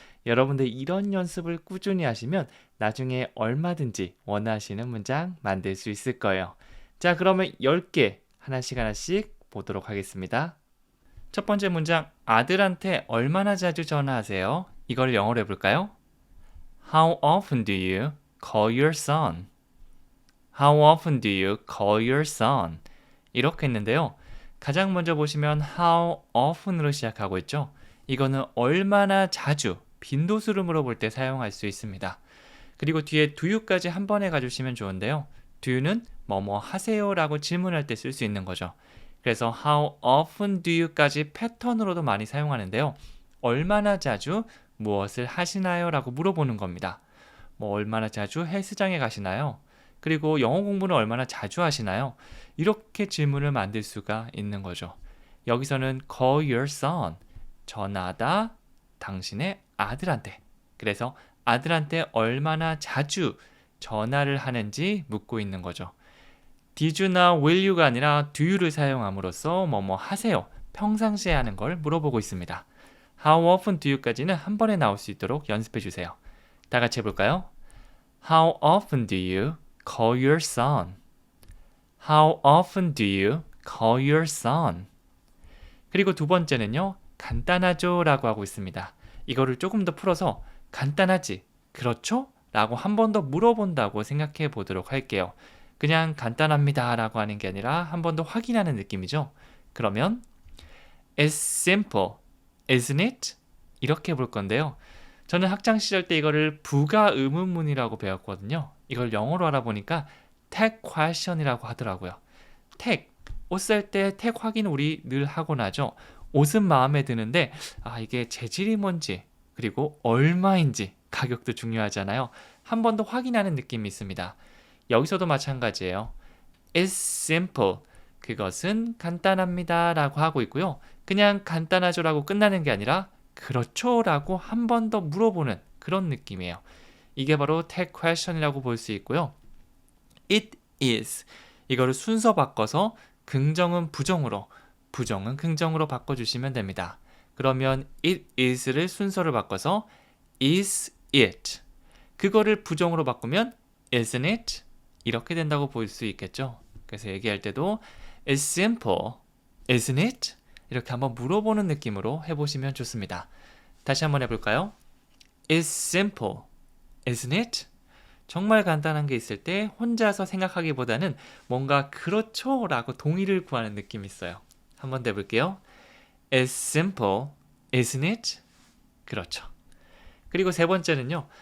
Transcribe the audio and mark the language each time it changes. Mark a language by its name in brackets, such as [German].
[Korean] 여러분들 이런 연습을 꾸준히 하시면 나중에 얼마든지 원하시는 문장 만들 수 있을 거예요. 자, 그러면 10개 하나씩 보도록 하겠습니다. 첫 번째 문장, 아들한테 얼마나 자주 전화하세요? 이걸 영어로 해볼까요? [English] How often do you call your son? How often do you call your son? [Korean] 이렇게 했는데요. 가장 먼저 보시면 how often으로 시작하고 있죠. 이거는 얼마나 자주, 빈도수를 물어볼 때 사용할 수 있습니다. 그리고 뒤에 do you까지 한 번에 가주시면 좋은데요. do you는 뭐뭐 하세요 라고 질문할 때 쓸 수 있는 거죠. 그래서 how often do you까지 패턴으로도 많이 사용하는데요. 얼마나 자주 무엇을 하시나요? 라고 물어보는 겁니다. 뭐 얼마나 자주 헬스장에 가시나요? 그리고 영어 공부는 얼마나 자주 하시나요? 이렇게 질문을 만들 수가 있는 거죠. 여기서는 [English] call your son, [Korean] 전하다 당신의 아들한테. 그래서 아들한테 얼마나 자주 전화를 하는지 묻고 있는 거죠. Did you나 will you가 아니라 do you를 사용함으로써 뭐뭐 하세요, 평상시에 하는 걸 물어보고 있습니다. How often do you까지는 한 번에 나올 수 있도록 연습해 주세요. 다 같이 해볼까요? [English] How often do you call your son? How often do you call your son? [Korean] 그리고 두 번째는요, 간단하죠? 라고 하고 있습니다. 이거를 조금 더 풀어서 간단하지? 그렇죠? 라고 한 번 더 물어본다고 생각해 보도록 할게요. 그냥 간단합니다 라고 하는 게 아니라 한 번 더 확인하는 느낌이죠. 그러면 [English] It's simple, isn't it? [Korean] 이렇게 볼 건데요. 저는 학창시절 때 이거를 부가 의문문이라고 배웠거든요. 이걸 영어로 알아보니까 tag question이라고 하더라고요. tag, 옷 살 때 tag 확인 우리 늘 하고 나죠. 옷은 마음에 드는데 이게 재질이 뭔지 그리고 얼마인지 가격도 중요하잖아요. 한 번 더 확인하는 느낌이 있습니다. 여기서도 마찬가지예요. [English] It's simple. [Korean] 그것은 간단합니다 라고 하고 있고요. 그냥 간단하죠 라고 끝나는 게 아니라 그렇죠 라고 한 번 더 물어보는 그런 느낌이에요. 이게 바로 tag question이라고 볼 수 있고요. [English] It is. [Korean] 이거를 순서 바꿔서 긍정은 부정으로, 부정은 긍정으로 바꿔주시면 됩니다. 그러면 it is를 순서를 바꿔서 is it. 그거를 부정으로 바꾸면 [English] isn't it? [Korean] 이렇게 된다고 볼 수 있겠죠. 그래서 얘기할 때도 [English] It's simple, isn't it? [Korean] 이렇게 한번 물어보는 느낌으로 해보시면 좋습니다. 다시 한번 해볼까요? [English] It's simple, isn't it? [Korean] 정말 간단한 게 있을 때 혼자서 생각하기보다는 뭔가 그렇죠? 라고 동의를 구하는 느낌이 있어요. 한번 더 해볼게요. [English] It's simple, isn't it? [Korean] 그렇죠. 그리고 세 번째는요.